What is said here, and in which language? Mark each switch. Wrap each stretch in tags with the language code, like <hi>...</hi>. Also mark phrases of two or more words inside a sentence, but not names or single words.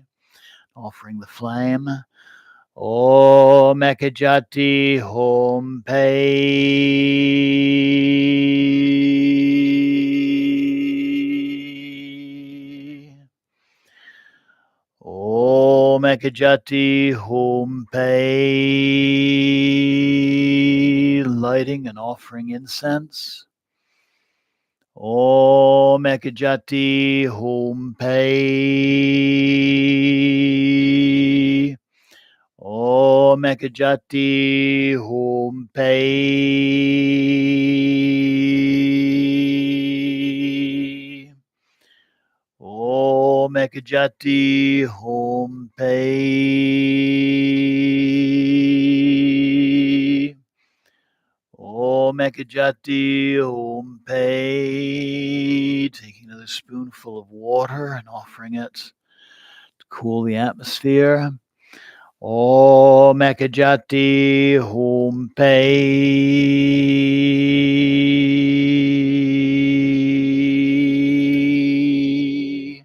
<en>Offering the flame.</en> <sa>AUM Ekajati Hum Phat. AUM Ekajati Hum Phat.</sa> <en>Lighting and offering incense.</en> <sa>AUM Ekajati Hum Phat. AUM Ekajati Hum Phat. AUM Ekajati Hum Phat. AUM Ekajati Hum Phat.</sa> <en>Taking another spoonful of water and offering it to cool the atmosphere.</en> <sa>AUM Ekajati Hum Phat.</sa>